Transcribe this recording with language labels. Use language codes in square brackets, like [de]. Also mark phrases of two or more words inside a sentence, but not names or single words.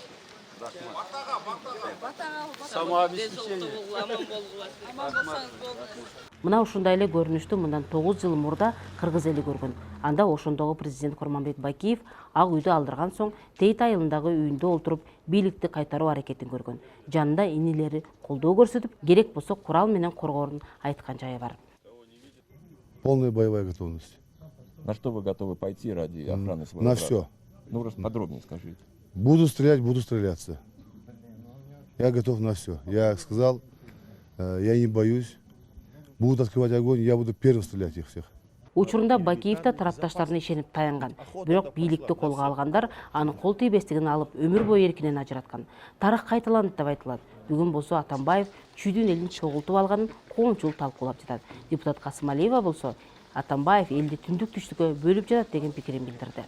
[ky] Мына ушундай эле көрүнүштү мындан 9 жыл мурда кыргыз эли көргөн. Анда ошондогу президент Курманбек Бакиев ак үйдү алдырган соң Тейт айылындагы үйүндө олтуруп бийликти кайтаруу аракетин көргөн. Жанында инилери колдоо көрсөтүп, керек болсо курал менен коргоорун айткан жайы бар. [ru] Полная боевая готовность. На что вы готовы пойти ради охраны своего На брата? все. Ну, подробнее скажите. Буду стрелять, буду стреляться. Я готов на все. Я сказал, я не боюсь. Будут открывать огонь, я буду первым стрелять их всех. [ky] Учурунда Бакиев да тарапташтарына ишенип таянган. Бирок бийликти колго алгандар анын кол тийбестигин алып өмүр бою эркинен ажыраткан. Тарых кайталанат деп айтылат. Бүгүн болсо Атамбаев чүйдүн элин чогултуп алганын коомчулук талкуулап жатат. Депутат Касымалиева болсо Атамбаев элди түндүк түштүккө бөлүп жатат деген пикирин билдирди.